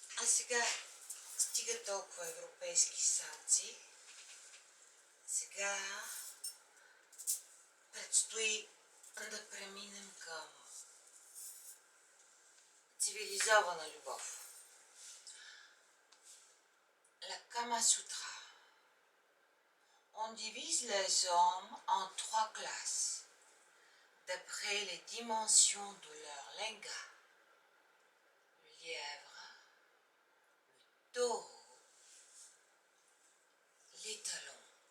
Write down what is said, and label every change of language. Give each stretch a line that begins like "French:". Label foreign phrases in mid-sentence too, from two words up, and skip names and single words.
Bulgarian: сега стига толкова европейски санкции. Сега предстои да преминем към цивилизована любов.
French: La Kama Sutra. On divise les hommes en 3 classes, d'après les dimensions de leur linga. Le lièvre, le taureau, les talons.